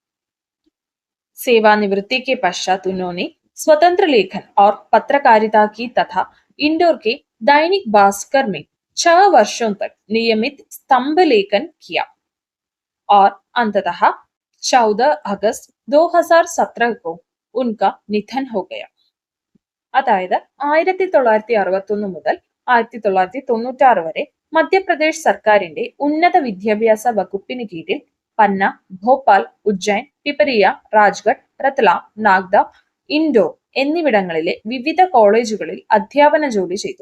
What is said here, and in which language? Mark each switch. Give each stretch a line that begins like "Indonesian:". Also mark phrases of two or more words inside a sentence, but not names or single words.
Hindi: सेवानिवृत्ति के पश्चात उन्होंने स्वतंत्र लेखन और पत्रकारिता की तथा इंदौर के दैनिक भास्कर में 6 वर्षों तक नियमित स्तंभ लेखन किया और अंततः 14 अगस्त 2017 को उनका निधन हो गया.
Malayalam: അതായത് 1961 മുതൽ 1996 വരെ മധ്യപ്രദേശ് സർക്കാരിന്റെ ഉന്നത വിദ്യാഭ്യാസ വകുപ്പിന് കീഴിൽ പന്ന, ഭോപ്പാൽ, ഉജ്ജൈൻ, പിപരിയ, രാജ്ഗഡ്, രത്ലാം, നാഗ്ദ, ഇൻഡോർ എന്നിവിടങ്ങളിലെ വിവിധ കോളേജുകളിൽ അധ്യാപന ജോലി ചെയ്തു.